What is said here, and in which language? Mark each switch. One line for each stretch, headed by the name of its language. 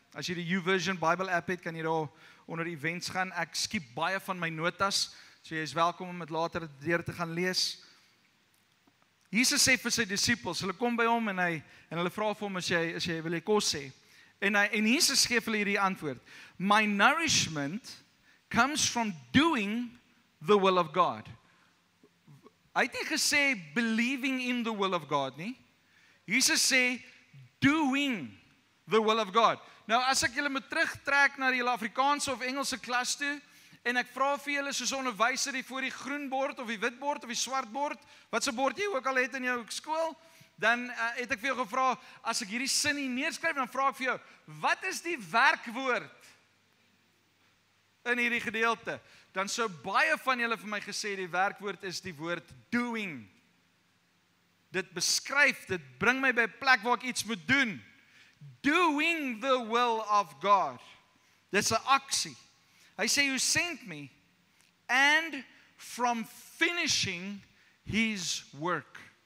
Afrikaans: As jy die YouVersion Bible app het, kan jy daar onder events gaan. Ek skiep baie van my notas, so jy is welkom om dit later deur te gaan lees. Jesus sê vir sy disippels, hulle kom by hom en hulle vra vir hom as jy wil kos hê. En Jesus gee vir hulle hierdie antwoord.
English: My nourishment comes from doing the will of God.
Afrikaans: Hy het nie gesê
English: believing in the will of God
Afrikaans: nie. Jesus sê
English: doing the will of God.
Afrikaans: Nou as ek julle moet terugtrek na die Afrikaanse of Engelse klas toe en ek vra vir julle soos 'n onderwyser hier voor die groen bord of die wit bord of die swart bord, wat se bord jy ook al het in jou skool, dan het ek vir jou gevra, as ek hierdie sin hier neerskryf, dan vra ek vir jou, wat is die werkwoord in hierdie gedeelte? Dan sou baie van julle vir my gesê die werkwoord is die woord doing. Dit beskryf, dit bring my by 'n plek waar ek iets moet doen.
English: Doing the will of God.
Afrikaans: Dis 'n aksie. Hy sê,
English: you sent me, and from finishing his work.